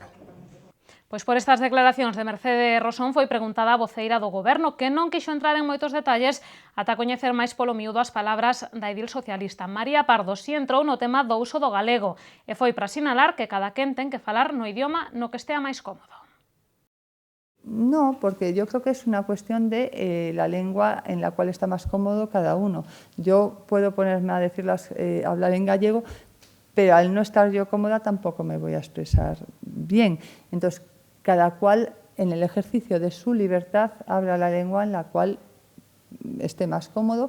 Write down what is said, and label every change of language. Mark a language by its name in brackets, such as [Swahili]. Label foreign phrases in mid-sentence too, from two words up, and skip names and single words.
[Galician] Pois por estas declaracións de Mercedes Rosón foi preguntada a voceira do Goberno, que non quixo entrar en moitos detalles ata coñecer máis polo miúdo as palabras da edil socialista. María Pardo si entrou no tema do uso do galego e foi para sinalar que cada quen ten que falar no idioma no que estea máis cómodo. [Spanish] No, porque yo creo que es una cuestión de la lengua en la cual está más cómodo cada uno. Yo puedo ponerme a decirlas, hablar en gallego, pero al no estar yo cómoda tampoco me voy a expresar bien. Entonces, cada cual en el ejercicio de su libertad habla la lengua en la cual esté más cómodo.